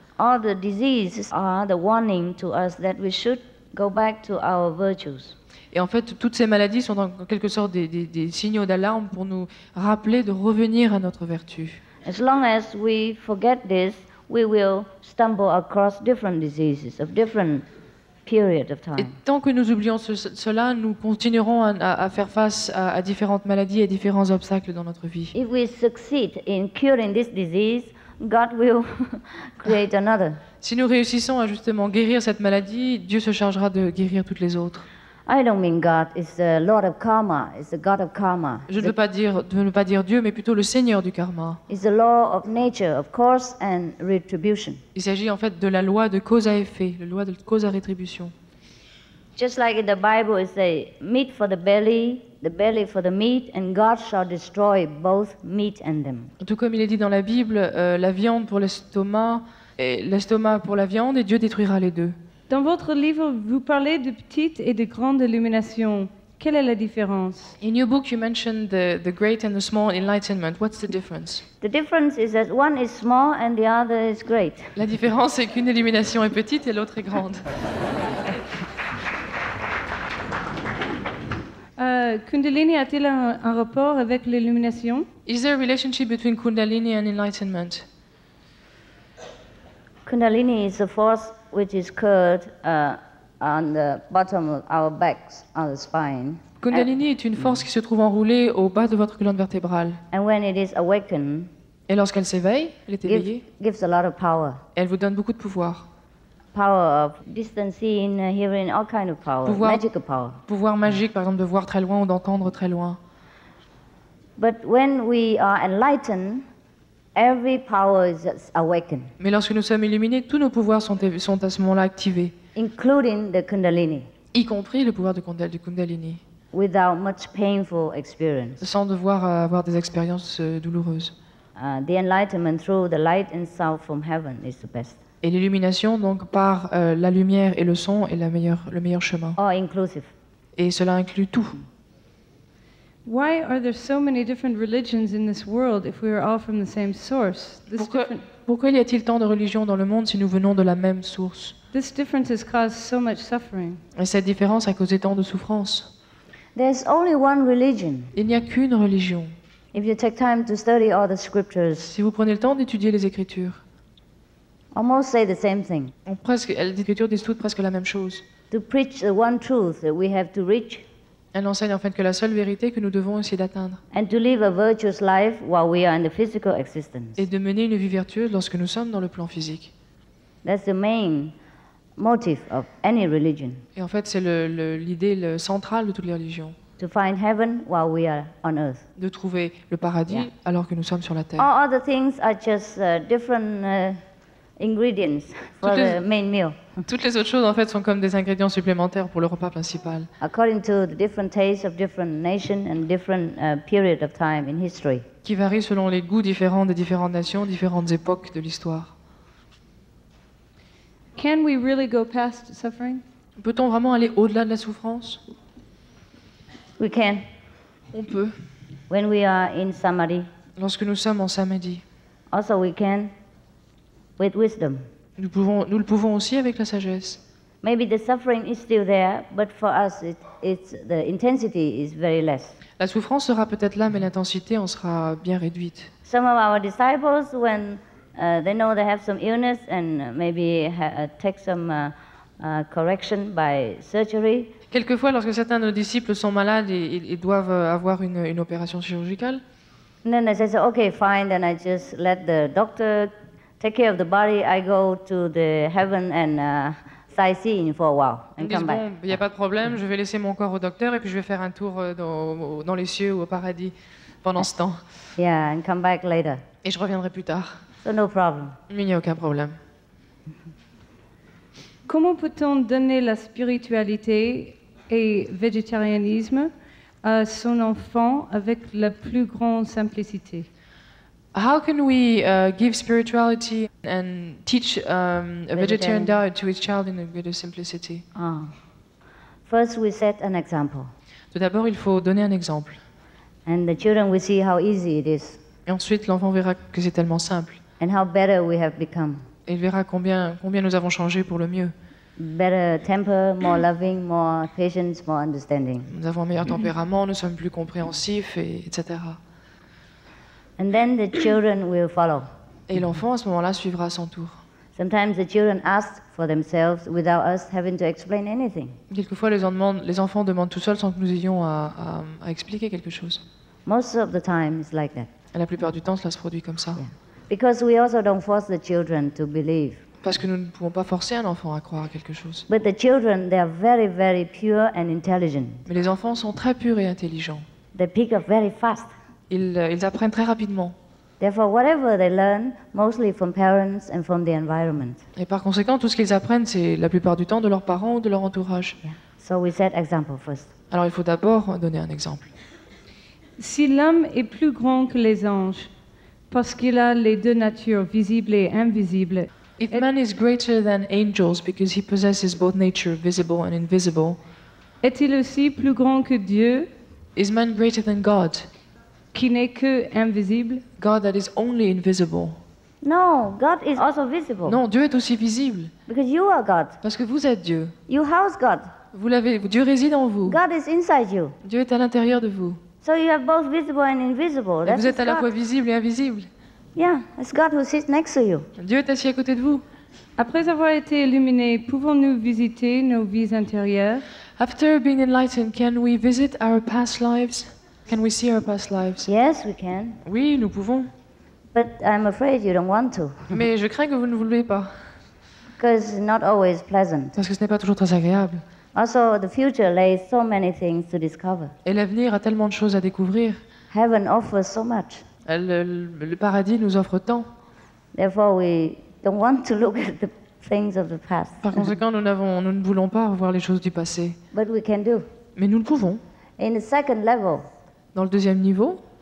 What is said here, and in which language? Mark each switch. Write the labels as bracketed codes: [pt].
[en] All the diseases are the warning to us that we should go back to our virtues. [fr] Et en fait, toutes ces maladies sont en quelque sorte des signaux d'alarme pour nous rappeler de revenir à notre vertu. [en] As long as we forget this, we will stumble across different diseases of different period of [fr] Et [en] time. [fr] tant que nous oublions cela, nous continuerons à faire face à différentes maladies et différents obstacles dans notre vie. [en] If we succeed in curing this disease, God will create another. [fr] Si nous réussissons à justement guérir cette maladie, Dieu se chargera de guérir toutes les autres. [en] I don't mean God is the Lord of karma, is the God of karma. [fr] Je ne veux pas dire Dieu, mais plutôt le Seigneur du karma. [en] It's the law of nature, of course, and retribution. [fr] Il s'agit en fait de la loi de cause à effet, la loi de cause à rétribution. [en] Just like in the Bible, it says, meat for the belly for the meat, and God shall destroy both meat and them. [fr] Tout comme il est dit dans la Bible, la viande pour l'estomac, et l'estomac pour la viande, et Dieu détruira les deux. Dans votre livre, vous parlez de petite et de grande illumination. Quelle est la différence? [en] In your book, you mentioned the great and the small enlightenment. What's the difference? The difference is that one is small and the other is great. [fr] La différence, c'est qu'une illumination est petite et l'autre est grande. Kundalini a-t-il un rapport avec l'illumination? [en] Is there a relationship between Kundalini and enlightenment? Kundalini is a force which is curved on the bottom of our backs, on the spine. [fr] Kundalini est une force qui se trouve enroulée au bas de votre colonne vertébrale. [en] And when it is awakened, [fr] Et lorsqu'elle s'éveille, elle est éveillée, [en] gives a lot of power. [fr] elle vous donne beaucoup de pouvoir. [en] power of distant seeing, hearing, all kind of power, magical power. [fr] Pouvoir magique, par exemple, de voir très loin ou d'entendre très loin. [en] But when we are enlightened, every power is awakened, [fr] Mais lorsque nous sommes illuminés, tous nos pouvoirs sont à ce moment-là activés, [en] including the Kundalini, [fr] y compris le pouvoir du Kundalini, [en] without much painful experience. [fr] sans devoir avoir des expériences douloureuses. [en] The enlightenment through the light and sound from heaven is the best, [fr] Et l'illumination, donc, par la lumière et le son, est le meilleur chemin. [en] all inclusive. [fr] Et cela inclut tout. [en] Why are there so many different religions in this world if we are all from the same source? [fr] Pourquoi y a-t-il tant de religions dans le monde si nous venons de la même source? [en] This difference has caused so much suffering. [fr] Et cette différence a causé tant de souffrance. [en] There's only one religion. [fr] Il n'y a qu'une religion. [en] If you take time to study all the scriptures, [fr] Si vous prenez le temps d'étudier les Écritures, [en] almost say the same thing. [fr] les Écritures disent toutes presque la même chose. [en] To preach the one truth that we have to reach, [fr] Elles enseignent en fait que la seule vérité que nous devons essayer d'atteindre [en] and to live a virtuous life while we are in the physical existence. [fr] est de mener une vie vertueuse lorsque nous sommes dans le plan physique. [en] That's the main motive of any religion, [fr] Et en fait, c'est l'idée centrale de toutes les religions, [en] to find heaven while we are on earth. [fr] de trouver le paradis [en] Yeah. [fr] alors que nous sommes sur la terre. [en] All other things are just different ingredients for [fr] Toutes les- [en] the main meal, [fr] Toutes les autres choses, en fait, sont comme des ingrédients supplémentaires pour le repas principal, [en] according to the different tastes of different nations and different period of time in history. [fr] qui varient selon les goûts différents des différentes nations, différentes époques de l'histoire. [en] Can we really go past suffering? [fr] Peut-on vraiment aller au-delà de la souffrance? [en] We can, [fr] On peut. [en] when we are in samadhi. [fr] Lorsque nous sommes en samadhi, [en] Also, we can with wisdom. [fr] nous le pouvons aussi avec la sagesse. [en] Maybe the suffering is still there, but for us, the intensity is very less. [fr] La souffrance sera peut-être là, mais l'intensité en sera bien réduite. [en] Some of our disciples, when they know they have some illness and maybe take some correction by surgery, [fr] Quelquefois, lorsque certains de nos disciples sont malades et doivent avoir une opération chirurgicale, [en] and then they say, okay, fine, then I just let the doctor take care of the body. I go to the heaven and sightseeing for a while [fr] ils [en] and [fr] disent, [en] come back. [fr] bon, il n'y a pas de problème, je vais laisser mon corps au docteur et puis je vais faire un tour dans les cieux ou au paradis pendant ce temps. [en] Yeah, and come back later. [fr] Et je reviendrai plus tard. [en] So no problem. [fr] Mais il n'y a aucun problème. Comment peut-on donner la spiritualité et végétarianisme à son enfant avec la plus grande simplicité? [en] How can we give spirituality and teach a vegetarian diet to his child in a greater simplicity? First, we set an example, [fr] Tout d'abord, il faut donner un exemple. [en] and the children will see how easy it is [fr] Et ensuite, l'enfant verra que c'est tellement simple. [en] and how better we have become. [fr] Et il verra combien nous avons changé pour le mieux. [en] Better temper, more loving, more patience, more understanding. [fr] Nous avons un meilleur tempérament, nous sommes plus compréhensifs, etc. [en] And then the children will follow. [fr] Et l'enfant, à ce moment-là, suivra à son tour. [en] Sometimes the children ask for themselves without us having to explain anything. [fr] Quelquefois, les enfants demandent tout seuls sans que nous ayons à expliquer quelque chose. [en] Most of the time, it's like that. [fr] Et la plupart du temps, cela se produit comme ça. [en] Because we also don't force the children to believe. [fr] Parce que nous ne pouvons pas forcer un enfant à croire à quelque chose. [en] But the children, they are very, very pure and intelligent. [fr] Mais les enfants sont très purs et intelligents. [en] They pick up very fast. [fr] Ils apprennent très rapidement. [en] Therefore, whatever they learn, mostly from parents and from the environment. [fr] Et par conséquent, tout ce qu'ils apprennent, c'est la plupart du temps de leurs parents ou de leur entourage. [en] Yeah. So we set example first. [fr] Alors il faut d'abord donner un exemple. Si l'homme est plus grand que les anges, parce qu'il a les deux natures, visibles et invisibles, [en] If man is greater than angels because he possesses both nature, visible and invisible, [fr] est-il aussi plus grand que Dieu, [en] is man greater than God? [fr] qui n'est que invisible? [en] God that is only invisible. No, God is also visible. [fr] Non, Dieu est aussi visible. [en] Because you are God. [fr] Parce que vous êtes Dieu. [en] You house God. [fr] Dieu réside en vous. [en] God is inside you. [fr] Dieu est à l'intérieur de vous. [en] So you have both visible and invisible. [fr] Et [en] That's [fr] vous êtes à la [en] God. [fr] fois visible et invisible. [en] Yeah, it's God who sits next to you. [fr] Dieu est assis à côté de vous. Après avoir été illuminés, pouvons-nous visiter nos vies intérieures? [en] After being enlightened, can we visit our past lives? Can we see our past lives? Yes, we can. [fr] Oui, nous pouvons. [en] But I'm afraid you don't want to. [fr] Mais je crains que vous ne voulez pas. [en] because it's not always pleasant. [fr] Parce que ce n'est pas toujours très agréable. [en] Also, the future lays so many things to discover. [fr] Et l'avenir a tellement de choses à découvrir. [en] Heaven offers so much. [fr] Le paradis nous offre tant. [en] Therefore, we don't want to look at the things of the past. [fr] Par conséquent, nous ne voulons pas revoir les choses du passé. [en] But we can do. [fr] Mais nous le pouvons. [en] In the second level [fr] Dans le deuxième niveau,